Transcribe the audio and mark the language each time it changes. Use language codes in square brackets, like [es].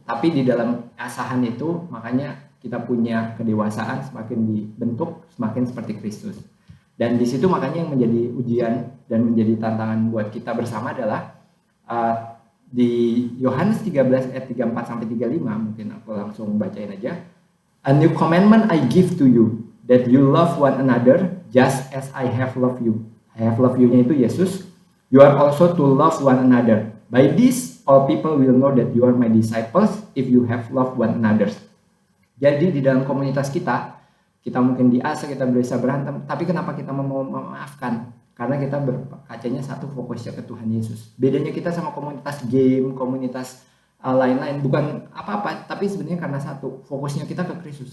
[id] Tapi di dalam asahan itu, makanya kita punya kedewasaan, semakin dibentuk, semakin seperti Kristus. Dan di situ makanya yang menjadi ujian dan menjadi tantangan buat kita bersama adalah di Yohanes 13 ayat 34 sampai 35, mungkin aku langsung bacain aja. [en] A new commandment I give to you, that you love one another just as I have loved you. I have loved you-nya itu Yesus. You are also to love one another. By this, all people will know that you are my disciples if you have loved one another. [id] Jadi di dalam komunitas kita mungkin diasah, kita bisa berantem, tapi kenapa kita mau memaafkan? Karena kita berkacanya satu, fokusnya ke Tuhan Yesus. Bedanya kita sama komunitas game, komunitas lain-lain, bukan apa-apa, tapi sebenarnya karena satu, fokusnya kita ke Kristus.